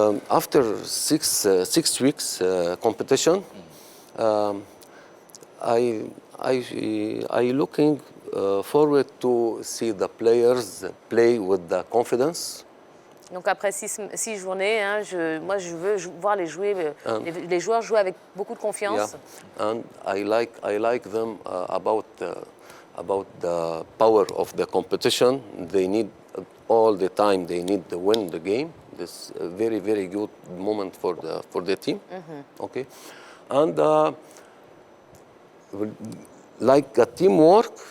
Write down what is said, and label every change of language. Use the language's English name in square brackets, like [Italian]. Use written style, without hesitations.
[English] After six weeks competition, I looking forward to see the players play with the confidence. [French] Donc après 6 journées, hein, moi je veux voir les joueurs jouer avec beaucoup de confiance. [English] Yeah. And I like them about the power of the competition. They need all the time. They need to win the game. This a very good moment for the team. Okay, and like a teamwork.